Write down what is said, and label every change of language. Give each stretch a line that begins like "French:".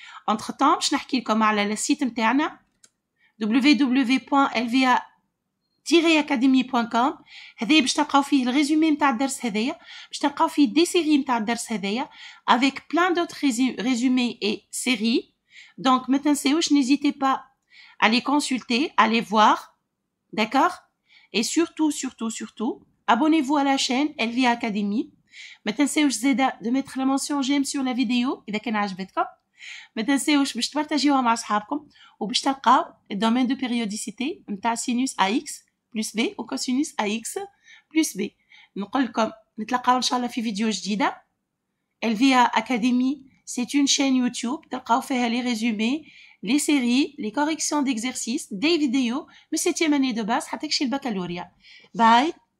French: entre temps
Arabic: باش نحكي لكم على السيت نتاعنا www.lva-academy.com. هذايا باش تلقاو فيه الريزومي نتاع الدرس هذايا، باش تلقاو فيه دي سيري نتاع الدرس هذايا
French: avec plein d'autres résumés et séries. donc
Arabic: ما تنساوش
French: n'hésitez pas à les consulter, à les voir. D'accord? Et surtout, abonnez-vous à la chaîne LVA Academy.
Arabic: ما تنساوش زاده
French: de mettre la mention j'aime sur la vidéo إذا كان عجبتكم.
Arabic: ما تنساوش باش تبارطاجيوها مع أصحابكم وباش تلقاو الدومين دو بيريوديسيتي نتاع سينوس AX plus B و كوسينوس AX plus B. نقول لكم نتلاقاو إن شاء الله في فيديو جديدة.
French: LVA Academy c'est une chaîne YouTube
Arabic: تلقاو فيها
French: les résumés, les séries, les corrections d'exercices, des vidéos, le 7e année de base, حتى كشي البكالوريا. باي.